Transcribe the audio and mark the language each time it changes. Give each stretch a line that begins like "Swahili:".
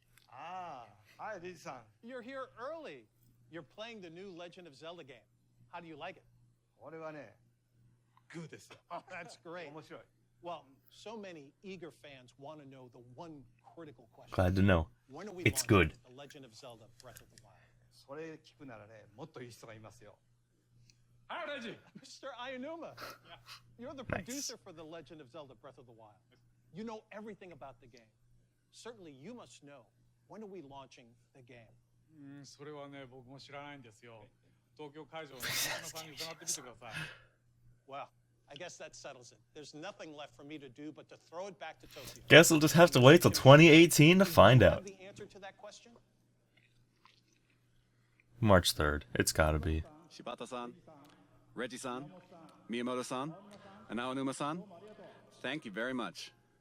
English: Ah, hi, Riz-san. You're here early. You're playing the new Legend of Zelda game. How do you like it? Good desu. Oh, that's great. Well, so many eager fans want to know the one critical question. Glad to know. When are we It's launching good. The Legend of Zelda Breath of the Wild.
Japanese: それ聞くならね、もっといい人がいますよ。
English: Mr. Ayanuma, you're the producer for The Legend of Zelda Breath of the Wild. You know everything about the game. Certainly you must know, when are we launching the game?
Japanese: それはね、僕も知らないんですよ。東京会場の中野さんに伺ってみてください。
English: Well, I guess that settles it. There's nothing left for me to do but to throw it back to Tokyo. Guess we'll just have to wait till 2018 to find out. The answer to that question? March 3rd. It's gotta be. Shibata-san, Reggie-san, Miyamoto-san, and Aonuma-san, thank you very much.